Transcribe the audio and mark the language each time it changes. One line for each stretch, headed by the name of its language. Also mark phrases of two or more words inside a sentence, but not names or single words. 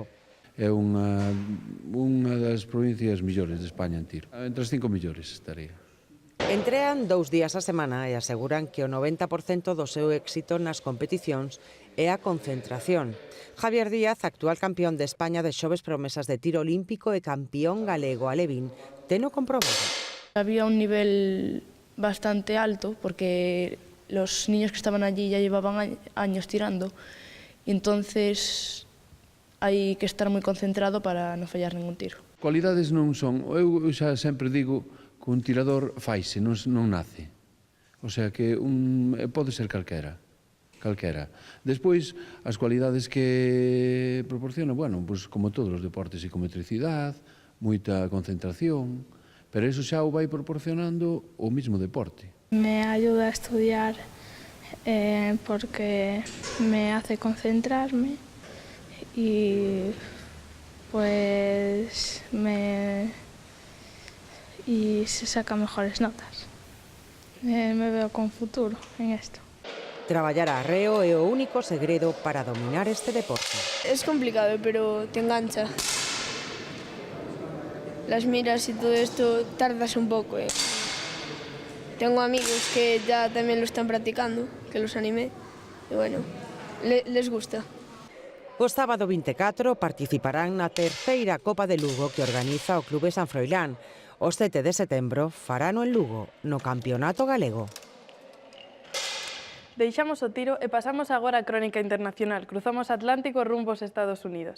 Galician: É unha das provincias millores de España en tiro. Entre as 5 millores estaría. Entrean 2 días a semana e aseguran que o 90% do seu éxito nas competicións é a concentración. Javier Díaz, actual campeón de España de xoves promesas de tiro olímpico e campeón galego alevín, teno comprobado.
Spanish: Había un nivel bastante alto porque los niños que estaban allí ya llevaban años tirando y entonces
Galician: hai que estar moi concentrado para non fallar ningún tiro. Cualidades non son, eu xa sempre digo, que un tirador faise, non nace. O sea que pode ser calquera. Despois, as cualidades que proporciona, bueno, pues como todos os deportes, psicometricidade, moita concentración, pero eso xa o vai proporcionando o mismo deporte.
Spanish: Me ayuda a estudiar porque me hace concentrarme y pues y se saca mejores notas. Me veo con futuro en esto.
Galician: Traballar a arreo é o único segredo para dominar este deporte.
Spanish: Es complicado, pero te engancha. Las miras y todo esto tardas un poco. Tengo amigos que ya también lo están practicando, que los animé, y bueno, les gusta.
Galician: O sábado 24 participarán na terceira Copa de Lugo que organiza o Clube San Froilán. O 7 de setembro farano en Lugo, no Campeonato Galego. Deixamos o Tiro e pasamos agora a crónica internacional. Cruzamos Atlántico rumbo aos Estados Unidos.